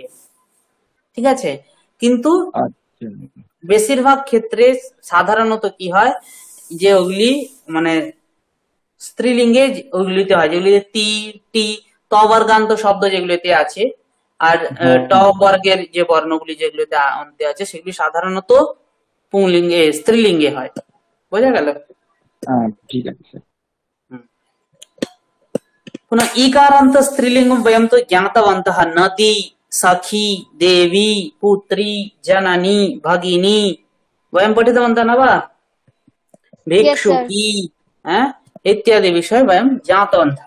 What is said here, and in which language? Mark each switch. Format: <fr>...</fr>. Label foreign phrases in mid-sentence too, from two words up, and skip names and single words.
<bn>ঠিক আছে, কিন্তু বেশিরভাগ ক্ষেত্রে সাধারণত কি হয় যে ওগুলি মানে স্ত্রীলিঙ্গে ওইগুলিতে হয়, যেগুলিতে তি, টি, ত বর্গান্ত শব্দ যেগুলিতে আছে, আর ট বর্গের যে বর্ণগুলি যেগুলিতে অন্তে আছে সেগুলি সাধারণত পুংলিঙ্গে স্ত্রীলিঙ্গে হয়। বোঝা গেল? ঠিক আছে।</bn> <sa>पुनः ईकारांत स्त्रीलिंगं वयं तो ज्ञातवन्तः, नदी, सखी, देवी, पुत्री, जननी, भगिनी वयं पठितवन्तः न वा? भिक्षुकी इत्यादि विषय वयं ज्ञातवन्तः।</sa>